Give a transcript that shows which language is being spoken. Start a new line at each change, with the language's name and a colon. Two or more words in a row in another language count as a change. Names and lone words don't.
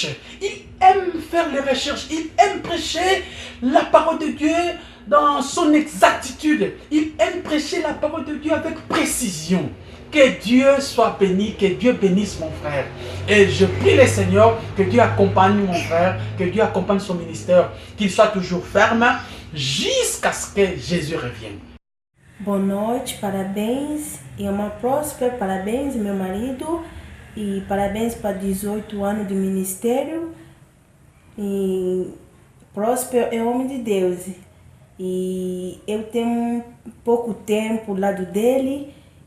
French: Il aime faire les recherches. Il aime prêcher la parole de Dieu dans son exactitude. Il aime prêcher la parole de Dieu avec précision. Que Dieu soit béni, que Dieu bénisse mon frère. Et je prie le Seigneur que Dieu accompagne mon frère, que Dieu accompagne son ministère, qu'il soit toujours ferme jusqu'à ce que Jésus revienne.
Portuguese: Boa noite, parabéns. Irmã Prosper, parabéns, meu marido. E parabéns para 18 anos de ministério. E Prosper é homem de Deus. E eu tenho pouco tempo ao lado dele.